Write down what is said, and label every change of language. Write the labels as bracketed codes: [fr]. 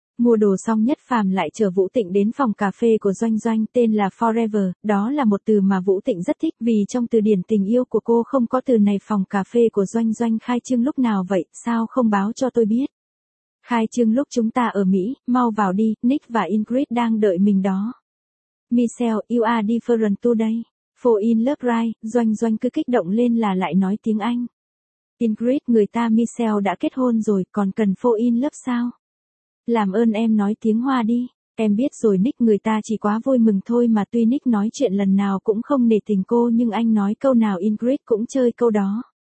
[vi] Mua đồ xong Nhất Phàm lại chở Vũ Tịnh đến phòng cà phê của Doanh Doanh, tên là Forever, đó là một từ mà Vũ Tịnh rất thích, vì trong từ điển tình yêu của cô không có từ này. Phòng cà phê của Doanh Doanh khai trương lúc nào vậy, sao không báo cho tôi biết? Khai trương lúc chúng ta ở Mỹ, mau vào đi, Nick và Ingrid đang đợi mình đó. [en] Michelle, you are different today. For in love right, [vi] Doanh Doanh cứ kích động lên là lại nói tiếng Anh. Ingrid, người ta Michelle đã kết hôn rồi, còn cần phô in lớp sao? Làm ơn em nói tiếng Hoa đi. Em biết rồi Nick, người ta chỉ quá vui mừng thôi mà. Tuy Nick nói chuyện lần nào cũng không nể tình cô, nhưng anh nói câu nào Ingrid cũng chơi câu đó.